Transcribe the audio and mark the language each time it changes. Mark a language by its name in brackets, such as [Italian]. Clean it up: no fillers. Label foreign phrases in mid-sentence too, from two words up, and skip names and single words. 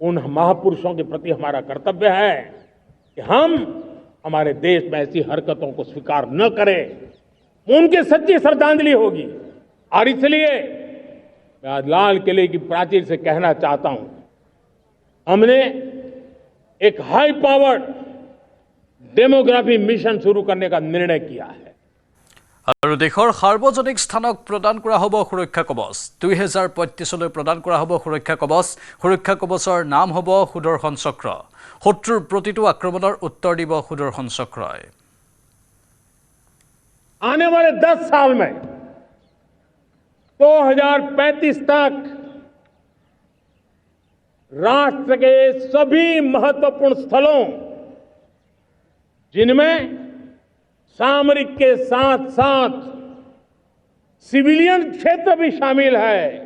[Hindi] उन महापुरुषों के प्रति हमारा कर्तव्य है कि हम हमारे देश में ऐसी हरकतों को स्वीकार न करें। उनकी सच्ची श्रद्धांजलि होगी। और इसलिए मैं आज लाल किले की प्राचीर से कहना चाहता हूं, हमने एक [English] high powered demography mission [Hindi] शुरू करने का निर्णय किया है। [Assamese] আৰু দেশৰ সাৰ্বজনিক স্থানক প্ৰদান কৰা হ'ব সুৰক্ষা কৱচ। 2035লৈ প্ৰদান কৰা হ'ব সুৰক্ষা কৱচ। সুৰক্ষা কৱচৰ নাম হ'ব সুদৰ্শন চক্ৰ। শত্ৰুৰ প্ৰতিটো আক্ৰমণৰ উত্তৰ দিব সুদৰ্শন চক্ৰই। [Hindi] आने वाले 10 साल में 2035 तक राष्ट्र के सभी महत्वपूर्ण स्थलों, जिनमें सामरिक के साथ साथ सिविलियन क्षेत्र भी शामिल है,